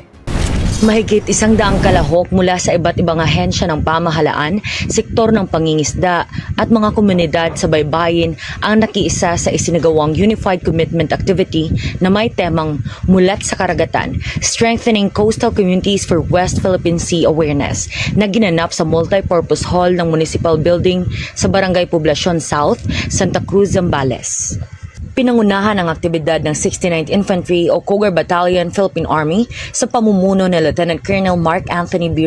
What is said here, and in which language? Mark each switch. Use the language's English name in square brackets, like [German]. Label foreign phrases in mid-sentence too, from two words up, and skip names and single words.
[Filipino] Mahigit 100 kalahok mula sa iba't ibang ahensya ng pamahalaan, sektor ng pangingisda at mga komunidad sa baybayin ang nakiisa sa isinagawang Unified Commitment Activity na may temang Mulat sa Karagatan, Strengthening Coastal Communities for West Philippine Sea Awareness na ginanap sa Multipurpose Hall ng Municipal Building sa Barangay Poblacion South, Santa Cruz, Zambales. Pinangunahan ang aktibidad ng 69th Infantry o Cougar Battalion, Philippine Army sa pamumuno ni Lieutenant Colonel Mark Anthony B.